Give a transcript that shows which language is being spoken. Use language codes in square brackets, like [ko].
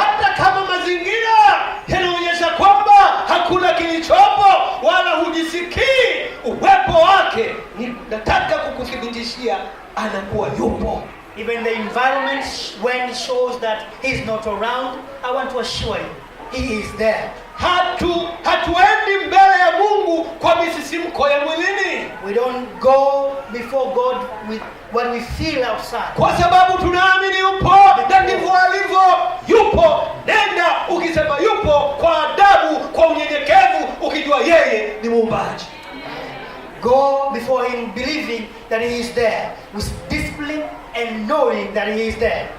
[sw] Hata kama mazingira yanaonyesha kwamba hakuna kilichopo wala hujisikii uwepo wake, nataka kukuthibitishia anakuwa yupo. [en] Even the environment when it shows that he's not around, I want to assure you, he is there. [sw] Hatuendi mbele ya Mungu kwa misisimko ya mwilini. [en] We don't go before God with what we feel outside. [sw] Kwa sababu tunaamini yupo, na ndivyo alivyo. Yupo, nenda ukisema yupo kwa adabu, kwa unyenyekevu, ukijua yeye ni Muumbaji. [en] Go before him believing that he is there, with discipline and knowing that he is there.